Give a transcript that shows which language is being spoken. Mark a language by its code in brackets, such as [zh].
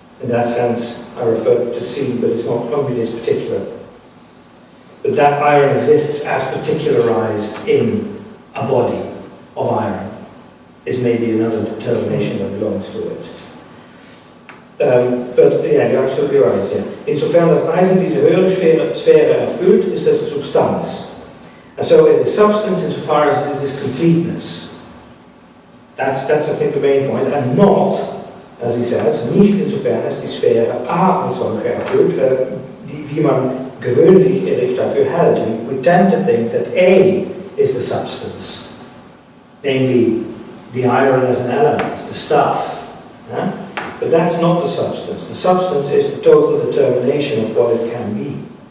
[en] In that sense, I refer to C, but it's not only this particular But that iron exists as particularized in a body of iron is maybe another determination that belongs to it. But yeah, you're absolutely right. Yeah. [de] Insofern das Eisen diese höhere Sphäre erfüllt, ist das Substanz. [en] And so it is substance insofar as it is this completeness. That's I think the main point, and not, as he says, [de] nicht insofern as die Sphäre A als solche erfüllt, wie man gewöhnlich dafür hält. [en] We tend to think that A is the substance, namely the iron as an element, the stuff. Yeah? But that's not the substance. The substance is the total determination of what it can be.